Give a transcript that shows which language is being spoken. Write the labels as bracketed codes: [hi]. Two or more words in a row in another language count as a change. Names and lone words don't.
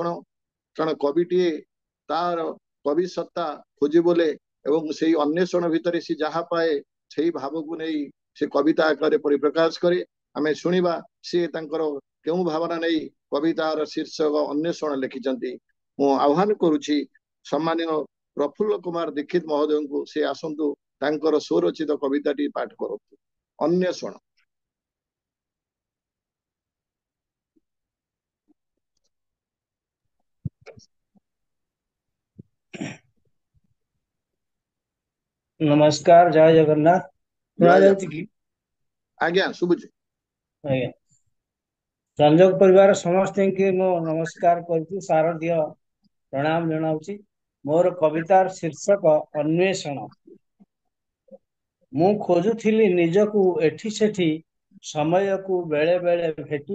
[or] କାରଣ କବିଟିଏ ତାର କବି ସତ୍ତା ଖୋଜି ବୋଲେ ଏବଂ ସେଇ ଅନ୍ୱେଷଣ ଭିତରେ ସେ ଯାହା ପାଏ ସେଇ ଭାବକୁ ନେଇ ସେ କବିତା ଆକାରରେ ପରିପ୍ରକାଶ କରେ। ଆମେ ଶୁଣିବା ସେ ତାଙ୍କର କେଉଁ ଭାବନା ନେଇ କବିତାର ଶୀର୍ଷକ ଅନ୍ୱେଷଣ ଲେଖିଛନ୍ତି। ମୁଁ ଆହ୍ୱାନ କରୁଛି ସମ୍ମାନୀୟ ପ୍ରଫୁଲ୍ଲ କୁମାର ଦୀକ୍ଷିତ ମହୋଦୟଙ୍କୁ, ସେ ଆସନ୍ତୁ ତାଙ୍କର ସ୍ୱରଚିତ କବିତାଟି ପାଠ କରନ୍ତୁ। ଅନ୍ୱେଷଣ। ନମସ୍କାର। ଜୟ ଜଗନ୍ନାଥ। ସୁନା ଜୟ ଯାଉଛି କି? ଆଜ୍ଞା ଶୁଭୁଛି। ଆଜ୍ଞା। ସଂଯୋଗ ପରିବାର ସମସ୍ତଙ୍କୁ ମୁଁ ନମସ୍କାର କରୁଛି, ଶାରଦୀୟ ପ୍ରଣାମ ଜଣାଉଛି। ମୋର କବିତାର ଶୀର୍ଷକ ଅନ୍ୱେଷଣ। ମୁଁ ଖୋଜୁଥିଲି ନିଜକୁ ଏଠି ସେଠି ସମୟକୁ ବେଳେ ବେଳେ ଭେଟି।